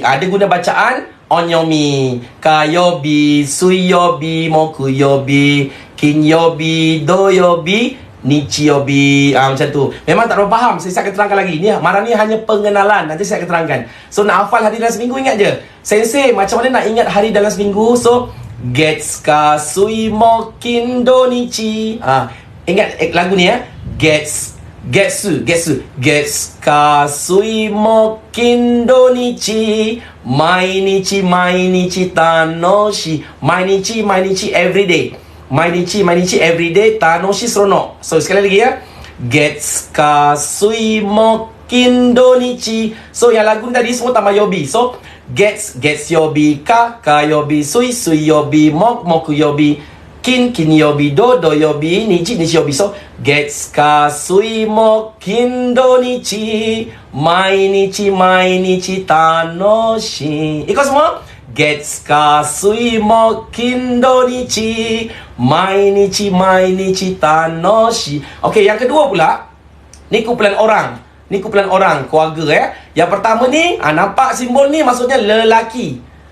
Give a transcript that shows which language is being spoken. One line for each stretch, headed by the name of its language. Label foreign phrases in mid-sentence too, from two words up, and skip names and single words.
Malay: Ada guna bacaan onyomi.
Japanese: 火曜日、水曜日, 木曜日、金曜日、土曜日、日曜日.
Malay: Macam tu. Memang tak berapa faham. Saya akan terangkan lagi. Ni marah ni hanya pengenalan. Nanti saya akan terangkan. So nak hafal hari dalam seminggu, ingat je. Sensei macam mana nak ingat hari dalam seminggu?
Japanese: So 月火水木金土日.
Malay: Ingat lagu ni ya.
Japanese: 月、月. 月火水木金土日. 毎日、毎日楽しい. 毎日、毎日 everyday. 毎日、毎日 everyday.
Malay: Tanoshi seronok. So, sekali lagi ya.
Japanese: 月火水木金土日.
Malay: So, yang lagu tadi semua tambah yobi.
Japanese: So, 月曜日火曜日水曜日木曜日. 金曜日土曜日日曜日. So 月火水木金土日毎日楽しい.
Malay: Ikut semua.
Japanese: 月火水木金土日毎日楽しい.
Malay: Okey, yang kedua pula, ni kumpulan orang. Ni kumpulan orang, keluarga ya. Yang pertama ni, nampak simbol ni maksudnya lelaki.